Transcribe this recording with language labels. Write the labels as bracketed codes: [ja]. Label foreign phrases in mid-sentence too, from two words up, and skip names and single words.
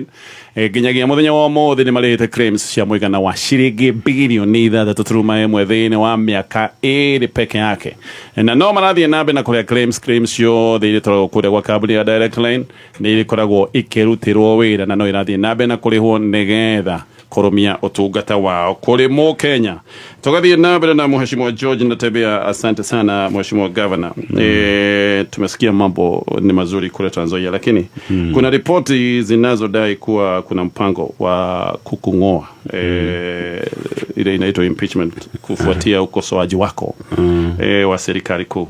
[ki] Nginyagia mũthenya wa ũmũthĩ nĩ marĩhĩte claims cia mũigana wa ciringi bilioni 6.1 thĩinĩ wa mĩaka 2 peke yake. Na no marathiĩ na mbere na kũrĩa claims ciothe iria tũragwo kũrĩa gwa kambuni ya Direct Line nĩ ikoragwo ikĩrutirwo wĩra na no irathiĩ na mbere na kũrĩhwo nĩgetha koromia utungata wao kule mo Kenya. Tukathie na mbele na Mheshimiwa George Natembeya. [sw] Asante sana Mheshimiwa Governor. Tumesikia mambo ni mazuri kule Trans-Nzoia, lakini kuna ripoti zinazodai kuwa kuna mpango wa kukung'oa ile inaitwa impeachment kufuatia ukosoaji wako wa serikali kuu.